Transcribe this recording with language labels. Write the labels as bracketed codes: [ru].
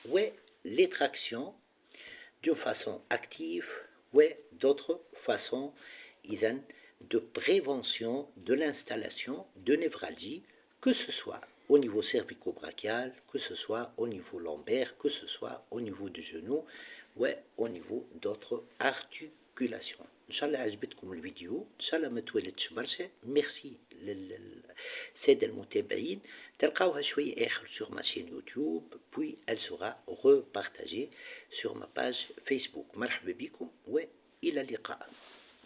[fr] Ouais, les tractions d'une façon active, ouais, d'autres façons de prévention de l'installation de névralgie, que ce soit au niveau cervico-brachial, que ce soit au niveau lombaire, que ce soit au niveau du genou, ouais, au niveau d'autres articulations. [ar] Inch'Allah عجبتكم الفيديو، ان شاء الله ما تولدش برشا. ميرسي للسادة المتابعين. تلقاوها شوية آخر [fr] sur ma chaîne YouTube, puis elle sera repartagée sur ma page Facebook. [ar] مرحبا بكم وإلى اللقاء.